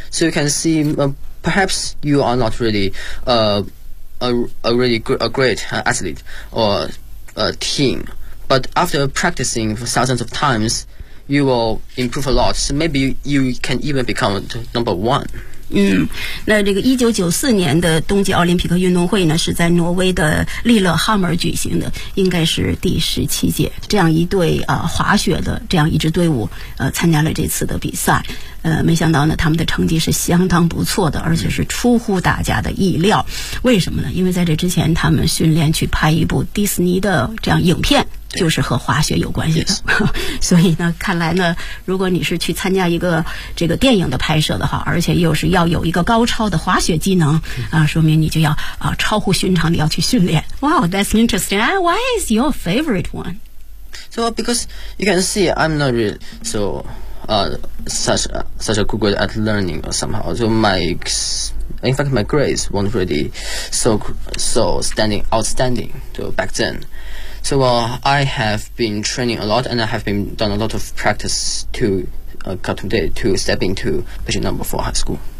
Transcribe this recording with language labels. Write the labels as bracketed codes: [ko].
[en] So you can see, perhaps you are not really a great athlete or a team, but after practicing for thousands of times,you will improve a lot, so maybe you can even become number one. [zh] 那这个1994年的冬季奥林匹克运动会呢是在挪威的利勒哈默举行的，应该是第17届。这样一队滑雪的这样一支队伍参加了这次的比赛。没想到呢他们的成绩是相当不错的，而且是出乎大家的意料。为什么呢？因为在这之前他们训练去拍一部迪士尼的这样影片，就是和滑雪有关系的。所以呢看来呢，如果你是去参加一个这个电影的拍摄的话，而且又是要有一个高超的滑雪技能说明你就要超乎寻常的要去训练。 [en] Wow, that's interesting. Why is your favorite one? So because you can see I'm not really so such a good guy at learning or somehow. So in fact, my grades weren't really so outstanding back then. So I have been training a lot and I have been done a lot of practice to come today to step into position number four high school.